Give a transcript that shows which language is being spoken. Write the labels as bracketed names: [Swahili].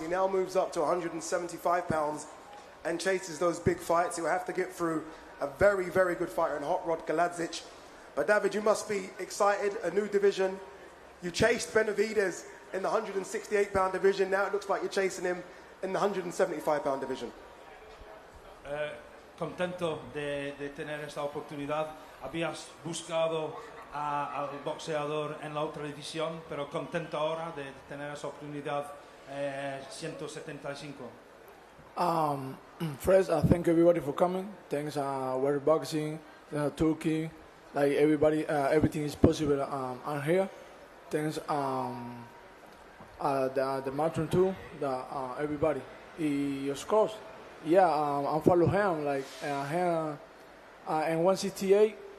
[English] He now moves up to 175 pounds and chases those big fights. He'll have to get through a very, very good fighter in Hot Rod Kaladzic. But David, you must be excited, a new division. You chased Benavidez in the 168-pound division. Now it looks like you're chasing him in the 175-pound division. [Spanish] Contento de tener esta oportunidad. Habías buscado al boxeador en la otra división, pero contento ahora de tener esa oportunidad 175. [English] First, thank everybody for coming. Thanks, World Boxing, Turkey, like everybody, everything is possible. I'm here. Thanks, the matron too, everybody. Of course, yeah, I follow him like him, and 168.